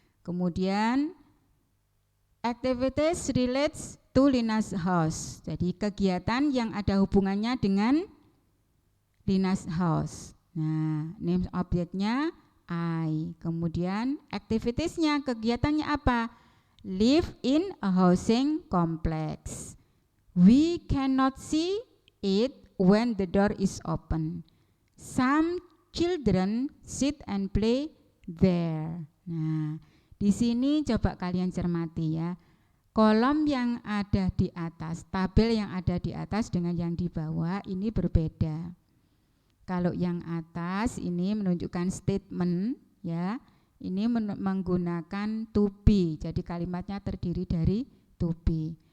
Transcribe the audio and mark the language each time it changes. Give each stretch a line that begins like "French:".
Indonesian: Kemudian
English: activities relates to Lina's house.
Indonesian: Jadi kegiatan yang ada hubungannya dengan
English: Lina's house.
Indonesian: Nah, name objeknya I. Kemudian activitiesnya, kegiatannya apa?
English: Live in a housing complex. We cannot see it when the door is open. Some children sit and play there.
Indonesian: Nah, di sini coba kalian cermati ya. Kolom yang ada di atas, tabel yang ada di atas dengan yang di bawah ini berbeda. Kalau yang atas ini menunjukkan statement ya. Ini menggunakan to be. Jadi kalimatnya terdiri dari to be.